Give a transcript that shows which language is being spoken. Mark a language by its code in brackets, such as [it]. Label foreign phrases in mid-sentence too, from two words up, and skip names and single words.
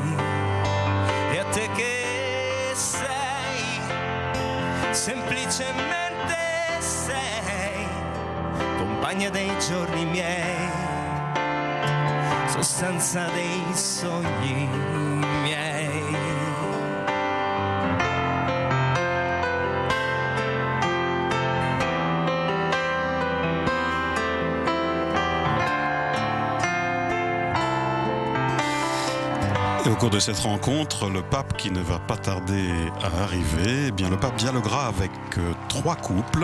[it] E a te che sei, semplicemente sei, compagna dei giorni miei, sostanza dei sogni miei. [fr] Et au cours de cette rencontre, le pape qui ne va pas tarder à arriver, eh bien le pape dialoguera avec 3 couples.